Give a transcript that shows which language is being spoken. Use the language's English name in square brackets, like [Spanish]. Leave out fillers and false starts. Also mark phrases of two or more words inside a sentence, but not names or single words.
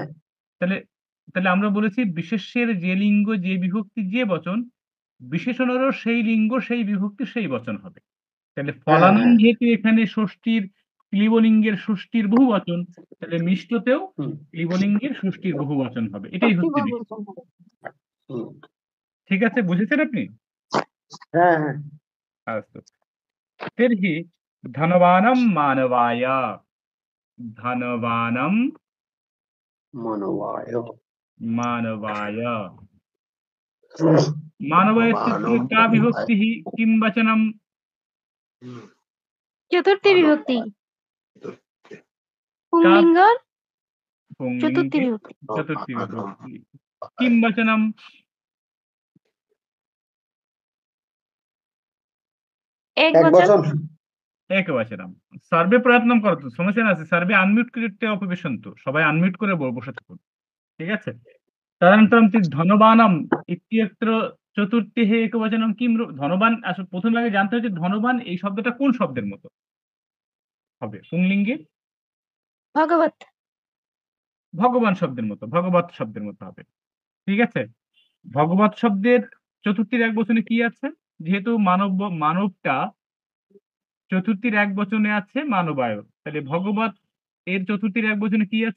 [Bangla] তাহলে তাহলে আমরা বলেছি বিশেষ্যের যে লিঙ্গ যে বিভক্তি যে বচন, বিশেষণেরও সেই লিঙ্গ সেই বিভক্তি সেই বচন হবে। তাহলে ফলানাম হ্যাঁ। যেহেতু এখানে ষষ্ঠীর ক্লিবলিঙ্গের ষষ্ঠীর বহুবচন, তাহলে মিষ্টতেও হুম, ক্লিবলিঙ্গের ষষ্ঠীর বহুবচন হবে। এটাই হচ্ছে বিষয়। হুম। ঠিক আছে? বুঝেছেন আপনি? হ্যাঁ হ্যাঁ [Sanskrit] अस्तु तर्हि धनवानं मानवाय धनवानं মানবায় मानवाय मानवाय इत्यत्र का विभक्तिः किं वचनं [Bangla] চতুর্থী বিভক্তি [Sanskrit] का [Bangla] পুংলিঙ্গ চতুর্থী [Sanskrit] पुंलिङ्गे [Bangla] বিভক্তি [Sanskrit] चतुर्थी विभक्ति किं वचनं [Bangla] এক এক বচন বচন। [Sanskrit] एकवचनं सर्वे प्रयत्नं करोतु समस्या नास्ति सर्वे अनम्यूट कृत्वा उपविशन्तु [Bangla] সবাই আনমিউট করে বসে থাকুন ঠিক আছে [Sanskrit] তদনন্তরं ধনবানম ইত্যত্র চতুর্থীহে একবচনম কিম [Bangla] ধনবান আসলে প্রথমে আগে জানতে হচ্ছে ধনবান এই শব্দটা কোন শব্দের মতো হবে পুংলিঙ্গে ভগবত ভগবান শব্দের মতো ভগবত শব্দের মতো হবে ঠিক আছে ভগবত শব্দের চতুর্থীর এক বচনে কি আছে যেহেতু মানবটা চতুর্থীর এক বচনে আছে মানবায় তাহলে ভগবত এর চতুর্থীর এক বচনে কি আছে